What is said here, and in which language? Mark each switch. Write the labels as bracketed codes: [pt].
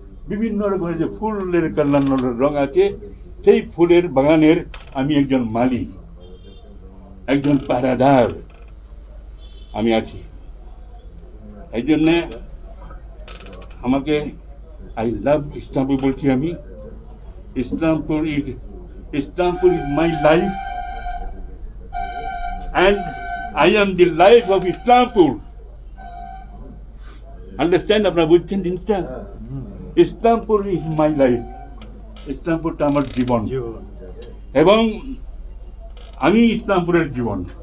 [bn] বিভিন্ন রকমের যে ফুলের কালার রং আছে, সেই ফুলের বাগানের আমি একজন মালি, একজন পাহারাদার আমি আছি। এই জন্যে আমাকে [en] I love Islampur [bn] বলছি আমি। [en] Islampur is my life, and I am the life of Islampur. Understand? [bn] আপনারা বুঝছেন জিনিসটা? [en] Islampur is my life, [bn] ইসলামপুরটা আমার জীবন, এবং আমি ইসলামপুরের জীবন।